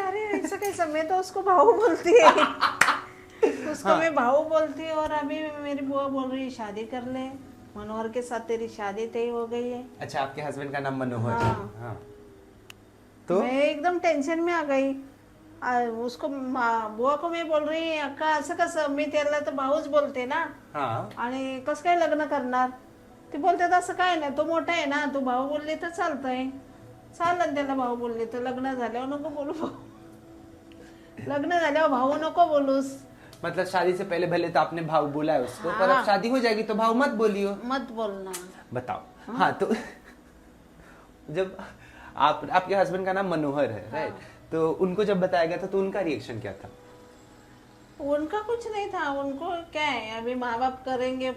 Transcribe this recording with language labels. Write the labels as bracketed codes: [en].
[hi] अरे ऐसा कैसा, मैं तो उसको भाऊ बोलती है उसको मैं भाऊ बोलती है, और अभी मेरी बुआ बोल रही है शादी कर ले, मनोहर के साथ तेरी शादी तय हो गई है। अच्छा, आपके हस्बैंड का नाम मनोहर है। हाँ। तो मैं एकदम टेंशन में आ गई। उसको बुआ को मैं बोल रही [mr] अक्का असं कसं, मी त्याला तर भाऊच बोलते ना, आणि कसं काय लग्न करणार? ते बोलते असं काय नाही, तो मोठा आहे ना, तू भाऊ बोलले तर चालतंय, चालन त्याला भाऊ बोलले तर, लग्न झाल्यावर नको बोलू भाऊ, लग्न झाल्यावर भाऊ नको बोलूस। [hi] मतलब शादी से पहले भले तो आपने भाव बोला है उसको, पर अब शादी हो जाएगी तो भाव मत बोलियो, मत बोलना। बताओ। हाँ तो जब आपके हस्बैंड का नाम मनोहर है, राइट, तो उनको जब बताया गया था तो उनका रिएक्शन क्या था? उनका कुछ नहीं था, उनको क्या है, अभी माँ बाप करेंगे।